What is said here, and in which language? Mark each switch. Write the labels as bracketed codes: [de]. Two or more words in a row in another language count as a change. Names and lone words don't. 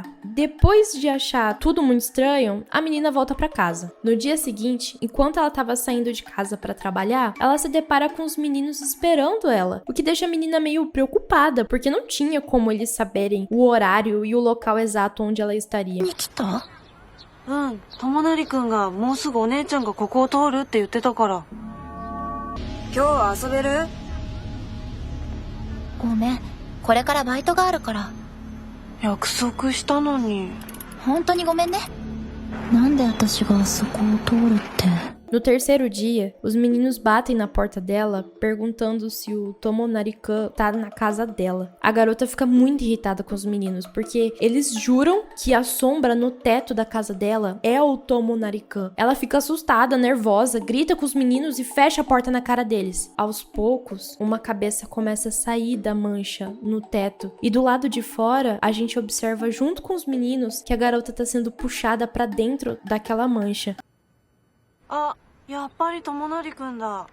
[pt] Depois de achar tudo muito estranho, a menina volta pra casa. No dia seguinte, enquanto ela estava saindo de casa pra trabalhar, ela se depara com os meninos esperando ela, o que deixa a menina meio preocupada, porque não tinha como eles saberem o horário e o local exato onde ela estaria. [ja] 友成くんがもうすぐお姉ちゃんがここを通るって言ってたから。今日は遊べる？ごめん、これからバイトがあるから。約束したのに。本当にごめんね。なんで私があそこを通るって。 [pt] No terceiro dia, os meninos batem na porta dela, perguntando se o Tomonari-kan tá na casa dela. A garota fica muito irritada com os meninos, porque eles juram que a sombra no teto da casa dela é o Tomonari-kan. Ela fica assustada, nervosa, grita com os meninos e fecha a porta na cara deles. Aos poucos, uma cabeça começa a sair da mancha no teto. E do lado de fora, a gente observa junto com os meninos que a garota tá sendo puxada pra dentro daquela mancha. [ja] あ、やっぱり友成くんだ。